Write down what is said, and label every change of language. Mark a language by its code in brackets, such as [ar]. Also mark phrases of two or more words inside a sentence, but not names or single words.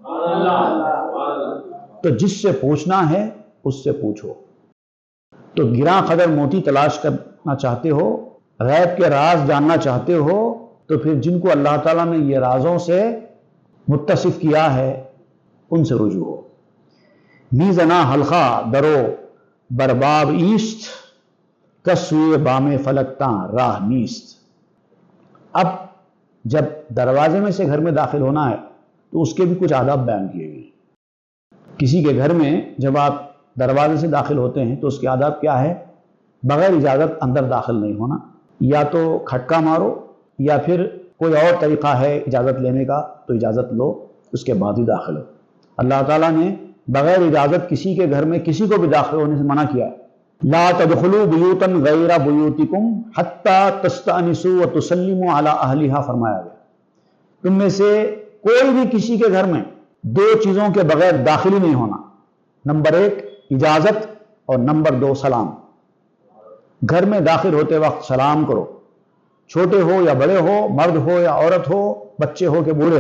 [ur] تو جس سے پوچھنا ہے اس سے پوچھو۔ تو گراں قدر موتی تلاش کرنا چاہتے ہو، غیب کے راز جاننا چاہتے ہو، تو پھر جن کو اللہ تعالیٰ نے یہ رازوں سے متصف کیا ہے ان سے رجوع ہو۔ [fa] میزنا حلقہ درو برباب ایست کسوئے بام فلکتاں راہ نیست۔ [ur] اب جب دروازے میں سے گھر میں داخل ہونا ہے تو اس کے بھی کچھ آداب بیان کیے گئے۔ کسی کے گھر میں جب آپ دروازے سے داخل ہوتے ہیں تو اس کے آداب کیا ہے؟ بغیر اجازت اندر داخل نہیں ہونا، یا تو کھٹکا مارو یا پھر کوئی اور طریقہ ہے اجازت لینے کا تو اجازت لو، اس کے بعد ہی داخل ہو۔ اللہ تعالیٰ نے بغیر اجازت کسی کے گھر میں کسی کو بھی داخل ہونے سے منع کیا ہے۔ [ar] لا تدخلوا بیوتا غیر بیوتکم حتی تستأنسوا وتسلموا علی اہلہا [ur] فرمایا گیا۔ تم میں سے کوئی بھی کسی کے گھر میں دو چیزوں کے بغیر داخل ہی نہیں ہونا، نمبر 1 اجازت اور نمبر 2 سلام۔ گھر میں داخل ہوتے وقت سلام کرو، چھوٹے ہو یا بڑے ہو، مرد ہو یا عورت ہو، بچے ہو کہ بوڑھے ہو۔